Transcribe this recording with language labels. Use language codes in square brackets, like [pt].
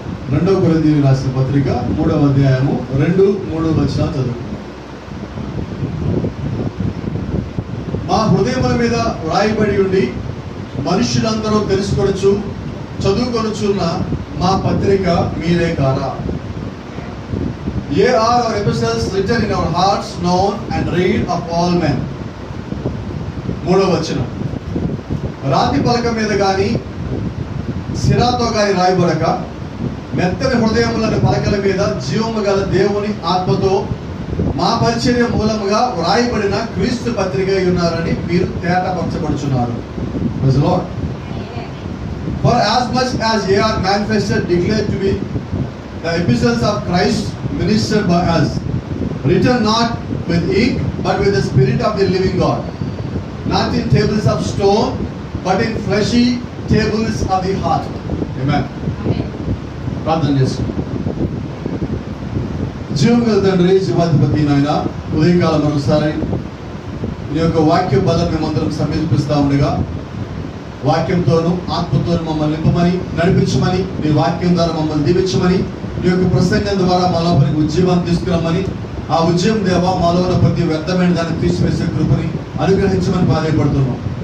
[te] 2వ కొరింథీయులకు రాసిన పత్రిక 3వ అధ్యాయము 2-3 వచనాలు చదువు. మా హృదయముల మీద వ్రాయబడి ఉండి మనుషులందరూ తెలుసుకొనుచు చదువుకొనుచున్న మా పత్రిక మీరే కారా? [en] Ye are our epistles written in our hearts, known and read of all men. [te] 3వ వచనం, రాతి పలక మీద గాని సిరాతో గాని రాయబడక మెత్తని హృదయములను పలకల మీద జీవము గల దేవుని ఆత్మతో మా పరిచర్య మూలముగా వ్రాయబడిన క్రీస్తు పత్రిక ఉన్నారని మీరు తేటపరచబడుచున్నారు. [en] Praise the Lord. For as much as ye are manifested declared to be the epistles of Christ, ministered by us, written not with ink but with the Spirit of the living God, not in tables of stone but in fleshy tables of the heart. Amen. [te] ప్రార్థన చేసుకుందాం. జీవం గల తండ్రి, జీవాధిపతి నాయన, ఉదయకాలం మరొకసారి నీ యొక్క వాక్య బలం మేమందరం సమీపిస్తూ ఉండగా వాక్యంతోనూ ఆత్మతోనూ మమ్మల్ని నింపమని, నడిపించమని, నీ వాక్యం ద్వారా మమ్మల్ని దీవించమని, నీ యొక్క ప్రసంగం ద్వారా మా లోపలికి ఉద్యమాన్ని తీసుకురమ్మని, ఆ ఉద్యమం దేవా మాలో ఉన్న ప్రతి వ్యర్థమైన దాన్ని తీసివేసే కృపని అనుగ్రహించమని బాధపడుతున్నాం.